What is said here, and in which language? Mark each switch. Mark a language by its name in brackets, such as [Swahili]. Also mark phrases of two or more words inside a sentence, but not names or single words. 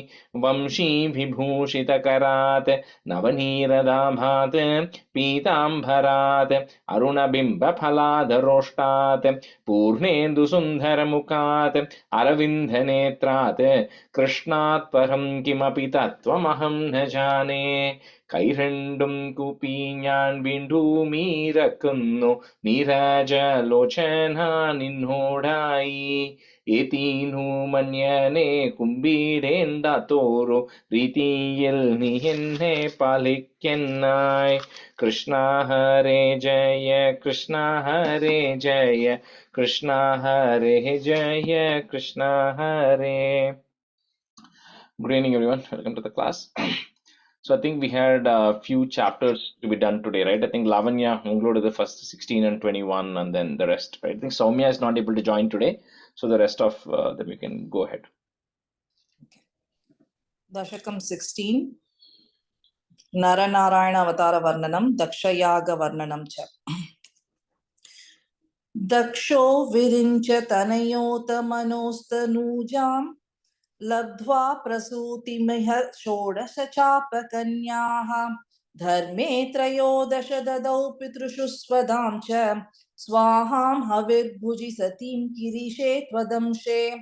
[Sanskrit] वंशीविभूषितकरात् नवनीरदाभात् पीताम्बरात् अरुणबिम्बफलाधरोष्टात् पूर्णेन्दुसुन्दरमुखात् अरविन्दनेत्रात् कृष्णात् परं किमपि तत्त्वमहं न जाने. [Malayalam] കൈരണ്ടും കൂപ്പി ഞാൻ വീണ്ടുമീരക്കുന്നു നീരജലോചന നിന്നോടായി. ഏതീനു മന്യനെ കുമ്പിടേണ്ടാത്തോരു രീതിയിൽ നീ എന്നെ പാലിക്കന്നായി. [Sanskrit] കൃഷ്ണ ഹരേ ജയ കൃഷ്ണ ഹരേ ജയ കൃഷ്ണ ഹരേ ജയ കൃഷ്ണ ഹരേ. [English] Good evening everyone, welcome to the class. So I think we had a few chapters to be done today, right? I think Lavanya concluded the first 16 and 21 and then the rest, right? I think Soumya is not able to join today, so the rest of them we can go ahead. [Sanskrit] दशकम् 16 नारायणायन अवतार वर्णनम् दक्षयाग वर्णनं च. दक्षो विरिञ्च तनयोत मनोस्तनुजां लब्ध्वा प्रसूतिमिह षोडश चापकन्याः धर्मे त्रयोदश ददौ पितृषु स्वदां च स्वाहां हविर्भुजि सतीं किरीशे त्वदंशे